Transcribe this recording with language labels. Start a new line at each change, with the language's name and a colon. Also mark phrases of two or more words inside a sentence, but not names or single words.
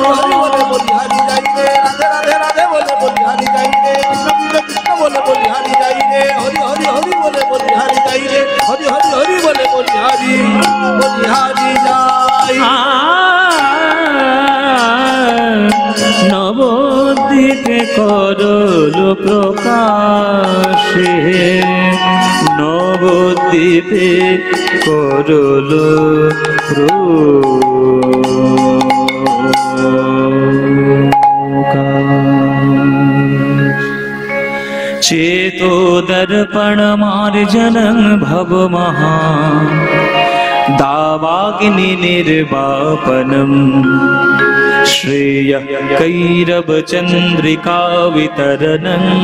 Bangla: হরি বলে বলি হারি যাই রে রাধে রাধে রাধে বলে বলি হারি যাই রে কৃষ্ণ কৃষ্ণ কৃষ্ণ বলে বলি হারি যাই রে হরি হরি হরি বলে বলি হারি যাই রে হরি হরি হরি বলে বলি হারি যাই নবদ্বীপে করল প্রকাশে নবদ্বীপে করল
Sanskrit: चेतो दर्पण मार्जनं भव महा दावाग्नि निर्वापनम् श्रेय कैरव चंद्रिका वितरणं